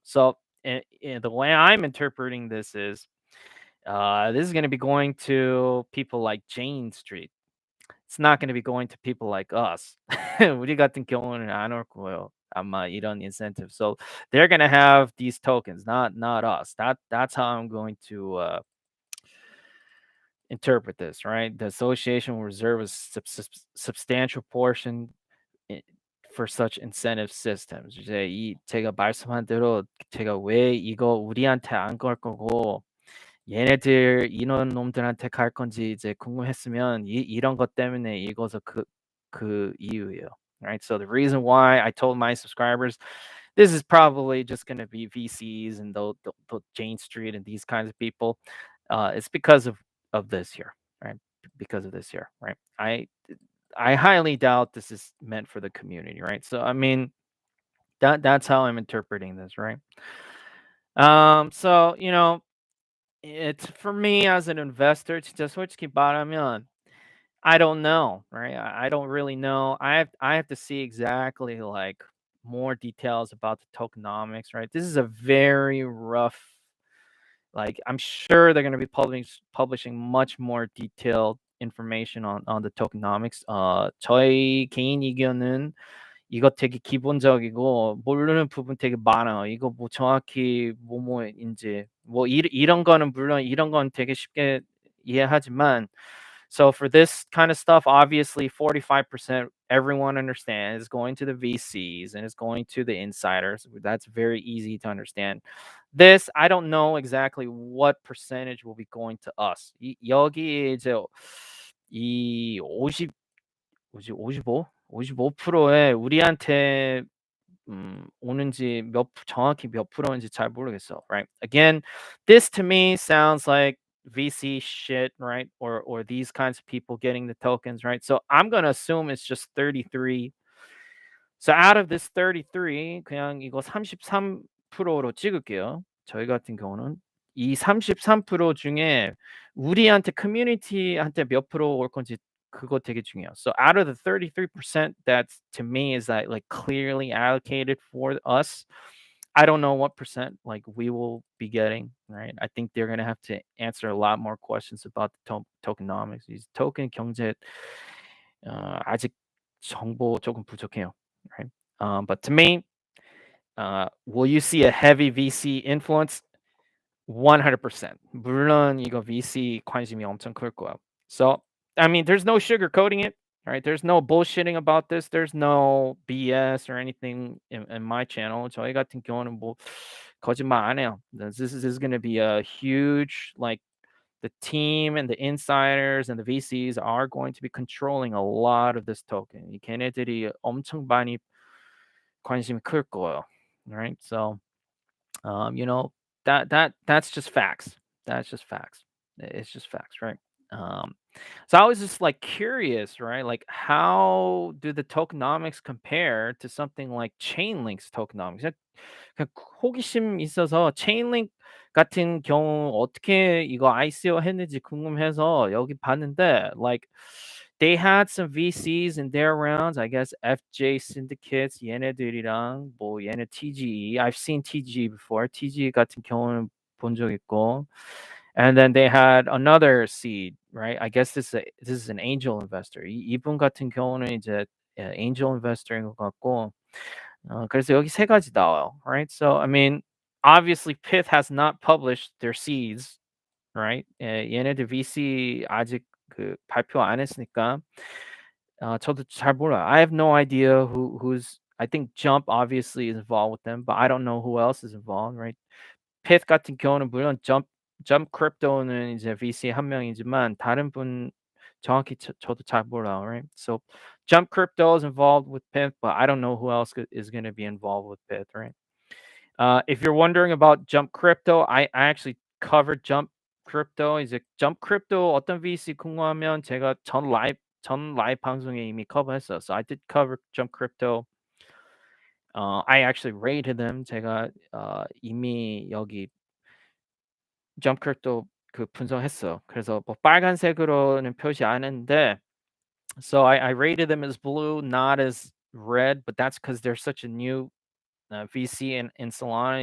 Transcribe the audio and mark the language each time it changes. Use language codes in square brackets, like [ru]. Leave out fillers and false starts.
[en] So the way I'm interpreting this is going to be going to people like Jane Street. It's not going to be going to people like us. [ko] 우리 같은 경우는 안 올 거예요. 아마 이런 incentive. [en] So they're going to have these tokens, not us. That's how I'm going to interpret this, right? The association will reserve a substantial portion for such incentive systems. [ko] 이제 제가 말씀한 대로 제가 왜 이거 우리한테 안 걸 거고 얘네들 이런 놈들한테 갈 건지 이제 궁금했으면 이런 것 때문에 읽어서 그 이유예요. [en] Right? So the reason why I told my subscribers this is probably just going to be VCs and the Jane Street and these kinds of people. It's because of this here, right? because of this here, right? I highly doubt this is meant for the community, right? So I mean, that's how I'm interpreting this, right? So it's for me as an investor to just [ko] 솔직히 말하면 [en] I don't know, right? I don't really know. I have to see exactly like more details about the tokenomics, right? This is a very rough, like I'm sure they're going to be publishing much more detailed information on the tokenomics. [ko] 저희 개인 의견은 이거 되게 기본적이고 모르는 부분 되게 많아요. 이거 뭐 정확히 뭐뭐인지 뭐 이런 거는 물론 이런 건 되게 쉽게 이해하지만 so for this kind of stuff, obviously 45% everyone understands is going to the VCs and is going to the insiders. [en] That's very easy to understand. This I don't know exactly what percentage will be going to us. [ko] 여기 이제 이 50 뭐지 55%에 우리한테 오는지 정확히 몇 프로인지 잘 모르겠어, [en] right? Again, this to me sounds like VC shit, right? Or these kinds of people getting the tokens, right? So I'm gonna assume it's just 33. So out of this 33, [ko] 그냥 이거 33%로 찍을게요. 저희 같은 경우는 이 33% 중에 우리한테 커뮤니티한테 몇 프로 올 건지 그거 되게 중요해요. [en] So out of the 33% that's to me is that like clearly allocated for us. I don't know what percent like we will be getting, right? I think they're gonna have to answer a lot more questions about the tokenomics. [ko] 이 토ken 경제 아직 정보 조금 부족해요, [en] right? But to me, will you see a heavy VC influence? 100%. [ko] 물론 이거 VC 관심이 엄청 클 거야. [en] So, I mean, there's no sugarcoating it, right? There's no bullshitting about this. There's no BS or anything in my channel. [ko] 저희 같은 경우는 뭐 거짓말 안 해요. [en] This is going to be a huge, like, the team and the insiders and the VCs are going to be controlling a lot of this token. [ko] 이 걔네들이 엄청 많이 관심이 클 거예요, [en] right? So, you know, that's just facts. That's just facts. It's just facts, right? Um, so I was just like curious, right? Like, how do the tokenomics compare to something like Chainlink's tokenomics? [ko] 그냥 호기심 있어서 체인링 같은 경우 어떻게 이거 ICO 했는지 궁금해서 여기 봤는데 [en] like they had some VCs in their rounds. I guess [ko] FJ Syndicates 얘네들이랑 뭐 얘네 TGE. [en] I've seen TGE before. [ko] TGE 같은 경우는 본 적 있고. [en] And then they had another seed, right? I guess this is an angel investor. [ko] 이분 같은 경우는 이제 angel investor인 것 같고. 그래서 여기 세 가지 나와요, [en] right? So I mean, obviously Pith has not published their seeds, right? [ko] 얘네들 VC 아직 그 발표 안 했으니까 저도 잘 몰라요. [en] I have no idea who's. I think Jump obviously is involved with them, but I don't know who else is involved, right? [ko] Pith 같은 경우는 물론 Jump Crypto는 이제 VC 한 명이지만 다른 분 정확히 저도 잘 몰라요, [en] right? So Jump Crypto is involved with Pith, but I don't know who else is going to be involved with Pith, right? If you're wondering about Jump Crypto, I actually covered Jump Crypto. 이제 Jump Crypto 어떤 VC 궁금하면 제가 전 라이브 방송에 이미 커버했어요. So I did cover Jump Crypto. I actually rated them. [ko] 제가 이미 여기 Jump Crypto 그 분석했어. 그래서 뭐 빨간색으로는 표시 안 했는데 [en] so I rated them as blue, not as red, but that's because they're such a new VC in Solana.